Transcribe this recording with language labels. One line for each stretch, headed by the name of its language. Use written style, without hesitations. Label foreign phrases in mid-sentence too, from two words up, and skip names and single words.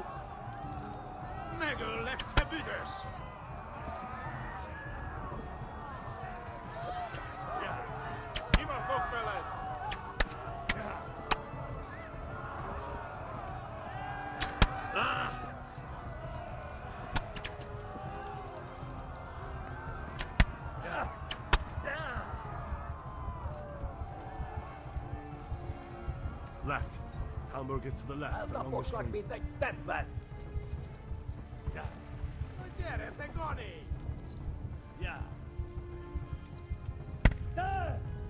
Hungarian: Megöllek, te büdös! Ja. Kibaszok veled! Ja. Ah! Ja. Ja.
English: Left. Hamburg is to the left, along the
Hungarian: Eltaposlak,
English: street.
Hungarian: mint egy tetved! Ja. Na gyere, te Gani! Ja. Te!